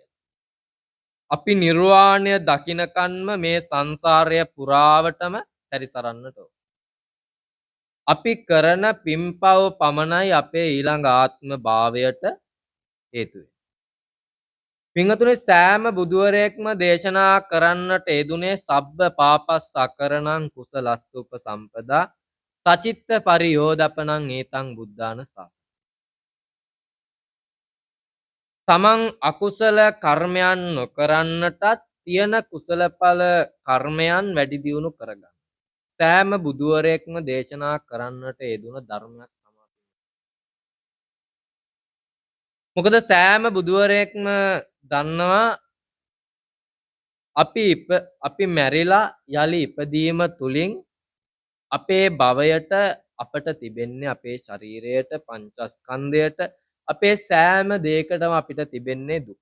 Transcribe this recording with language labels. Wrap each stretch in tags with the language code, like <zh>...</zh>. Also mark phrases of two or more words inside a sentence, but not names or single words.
<si>අපි නිර්වාණය දකින්නකන්ම මේ සංසාරය පුරාවටම සැරිසරන්නට ඕන. අපි කරන පින්පව් පමණයි අපේ ඊළඟ ආත්ම භාවයට හේතු වෙන්නේ. පින්වතුනි සෑම බුදුවරයෙක්ම දේශනා කරන්නට යෙදුනේ</si> <pi>සබ්බ පාපස් අකරණං කුසලස්ස උපසම්පදා සචිත්ත පරියෝදපනං ඒතං බුද්ධාන සාසනං.</pi> <si>තමන් අකුසල කර්මයන් නොකරන්නටත් තියෙන කුසලඵල කර්මයන් වැඩි දියුණු කරගන්න. සෑම බුදුවරයෙක්ම දේශනා කරන්නට යෙදුන ධර්මයක් තමයි. මොකද සෑම බුදුවරයෙක්ම දන්නවා අපි මැරිලා යලි ඉපදීම තුලින් අපේ භවයට අපට තිබෙන්නේ අපේ ශරීරයට පංචස්කන්ධයට අපේ සෑම දෙයකටම අපිට තිබෙන්නේ දුක.</si>